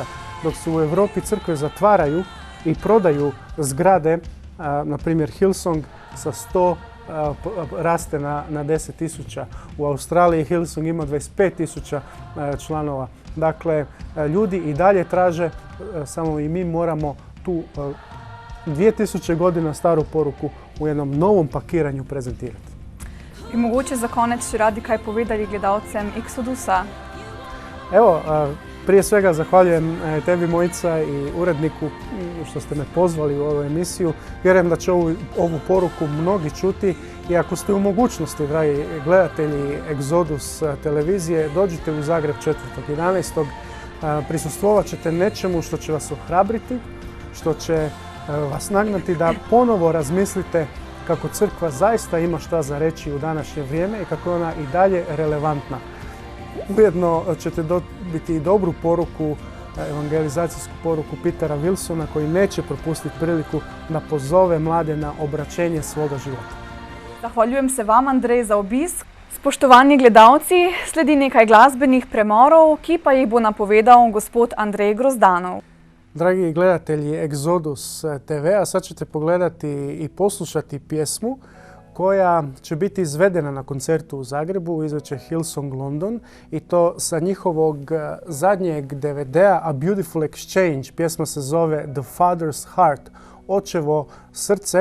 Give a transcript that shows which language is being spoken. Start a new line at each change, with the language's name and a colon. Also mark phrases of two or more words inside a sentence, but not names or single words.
Croatian: Dok se u Europi crkve zatvaraju i prodaju zgrade, na primjer Hillsong sa 100 raste na 10.000. U Australiji Hillsong ima 25.000 članova. Dakle, ljudi i dalje traže, samo i mi moramo tu 2000 godina staru poruku u jednom novom pakiranju prezentirati.
Slovenian: I mogoče za konec še radi kaj povedali gledalcem Exodusa?
Croatian: Evo, prije svega zahvaljujem tebi Mojica i uredniku što ste me pozvali u ovu emisiju. Vjerujem da će ovu poruku mnogi čuti i ako ste u mogućnosti, dragi gledatelji Exodus televizije, dođite u Zagreb 4.11. Prisustvovat ćete nečemu što će vas ohrabriti, što će vas nagnati da ponovo razmislite kako crkva zaista ima šta za reći u današnje vrijeme i kako je ona i dalje relevantna. Ujedno ćete dobiti i dobru poruku, evangelizacijsku poruku Petera Wilsona koji neće propustiti priliku da pozove mlade na obraćenje svoga života.
Slovenian: Zahvaljujem se vam, Andrej, za obisk. Spoštovani gledalci, sledi nekaj glasbenih premorov, ki pa jih bo napovedal gospod Andrej Grozdanov.
Croatian: Dragi gledatelji Exodus TV-a, sad ćete pogledati i poslušati pjesmu koja će biti izvedena na koncertu u Zagrebu, izveće Hillsong London i to sa njihovog zadnjeg DVD-a A Beautiful Exchange. Pjesma se zove The Father's Heart, očevo srce.